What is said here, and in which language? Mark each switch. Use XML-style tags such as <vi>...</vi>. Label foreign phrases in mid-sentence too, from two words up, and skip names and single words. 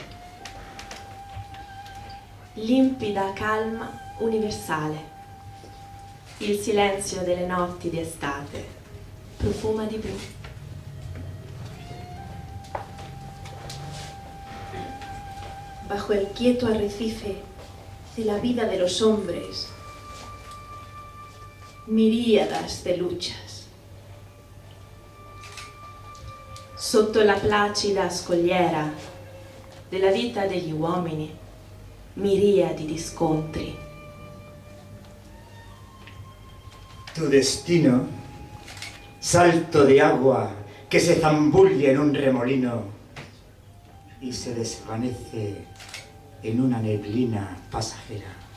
<it>Limpida calma universale. Il silenzio delle notti di estate profuma di blu.</it> <es>Bajo el quieto arrecife de la vida de los hombres, miríadas de luchas.</es> <it>Sotto la placida scogliera della vita degli uomini, miriadi di scontri.</it> <es>Tu destino, salto de agua que se zambulle en un remolino y se desvanece en una neblina pasajera.</es>